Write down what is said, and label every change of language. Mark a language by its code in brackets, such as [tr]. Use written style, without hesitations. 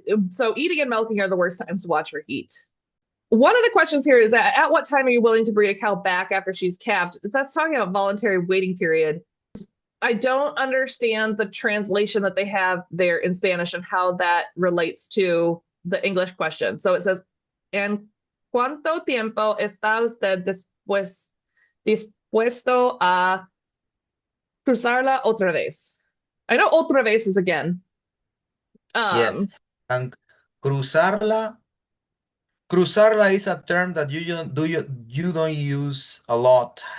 [en] So eating and milking are the worst times to watch for heat. One of the questions here is at what time are you willing to breed a cow back after she's calved? That's talking about voluntary waiting period. I don't understand the translation that they have there in Spanish and how that relates to the English question. So it says, [es] ¿En cuánto tiempo está usted dispuesto a cruzarla otra vez? [en] I know otra vez is again. Yes, and cruzarla is a term that you don't use a lot.